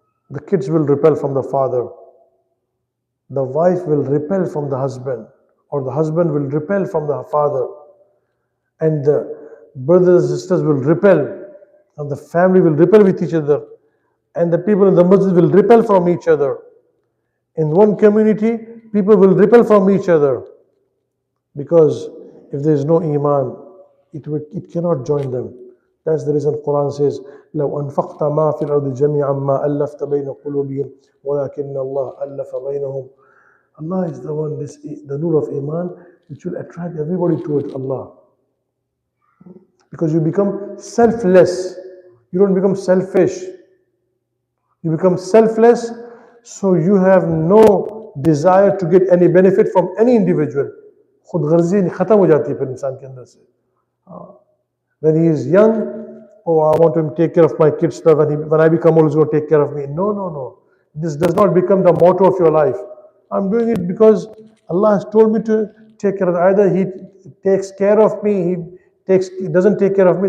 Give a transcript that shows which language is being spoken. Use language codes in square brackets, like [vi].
[en] The kids will repel from the father. The wife will repel from the husband, or the husband will repel from the father, and the brothers and sisters will repel, and the family will repel with each other, and the people in the masjid will repel from each other. In one community, people will repel from each other, because if there is no iman, it cannot join them. That's the reason Quran says, [ar] لو أنفقت ما في الأرض جميعا ما ألفت بين قلوبهم ولكن الله ألف بينهم. [en] Allah is the one, the nur of iman, which will attract everybody towards Allah. Because you become selfless. You don't become selfish. You become selfless, so you have no desire to get any benefit from any individual. [hi] खुदगर्जी खत्म हो जाती है फिर इंसान के अंदर से. [en] When he is young, I want to take care of my kids. When I become old, he's going to take care of me. No. This does not become the motto of your life. I'm doing it because Allah has told me to take care of it. Either He takes care of me, He doesn't take care of me.